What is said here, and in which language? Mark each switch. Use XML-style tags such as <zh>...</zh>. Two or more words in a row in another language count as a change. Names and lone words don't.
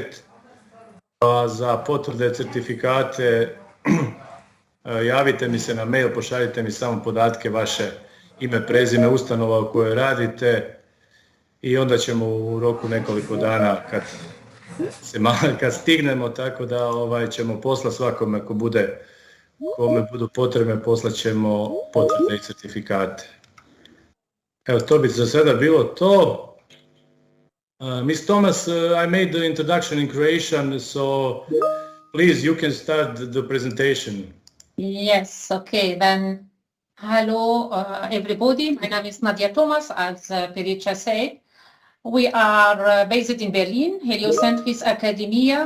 <hr>Za potvrde, certifikate, javite mi se na mail, pošaljite mi samo podatke, vaše ime, prezime, ustanova u kojoj radite i onda ćemo u roku nekoliko dana kad stignemo, tako da ćemo poslati svakome kome budu potrebne, poslat ćemo potvrde i certifikate. Evo, to bi za sada bilo to.</hr> <en>Ms. Thomas, I made the introduction in Croatian, so please you can start the presentation. Yes, okay, then hello everybody. My name is Nadia Thomas, as Perica said. We are based in Berlin, Heliocentris Academia.</en>